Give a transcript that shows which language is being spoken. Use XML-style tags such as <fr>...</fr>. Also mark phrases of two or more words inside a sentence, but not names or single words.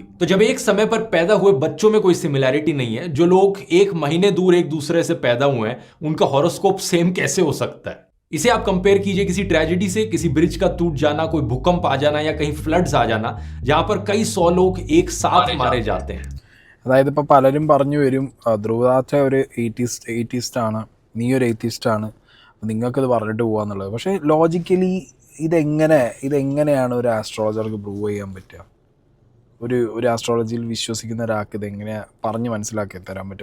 <hi>तो जब एक समय पर पैदा हुए बच्चों में कोई सिमिलैरिटी नहीं है, जो लोग एक महीने दूर एक दूसरे से पैदा हुए हैं, उनका</hi> <en>horoscope same</en> <hi>कैसे हो सकता है? इसे आप कंपेयर कीजिए किसी ट्रेजेडी से, किसी ब्रिज का टूट जाना, कोई भूकंप आ जाना या कहीं फ्लड्स आ जाना, जहां पर कई 100 लोग एक साथ मारे जाते हैं।</hi> <ml>അതായത് ഇപ്പോൾ പലരും പറഞ്ഞു വരും ധ്രുവദാച്ച ഒരു എയ്റ്റിസ്റ്റ് ആണ്, നീ ഒരു എയ്റ്റിസ്റ്റ് ആണ്, നിങ്ങൾക്കിത് പറഞ്ഞിട്ട് പോകാന്നുള്ളത്. പക്ഷേ ലോജിക്കലി ഇതെങ്ങനെയാണ് ഒരു ആസ്ട്രോളജർക്ക് പ്രൂവ് ചെയ്യാൻ പറ്റുക? ഒരു ആസ്ട്രോളജിയിൽ വിശ്വസിക്കുന്ന ഒരാൾക്ക് ഇതെങ്ങനെയാണ് പറഞ്ഞ് മനസ്സിലാക്കി തരാൻ പറ്റും?</ml>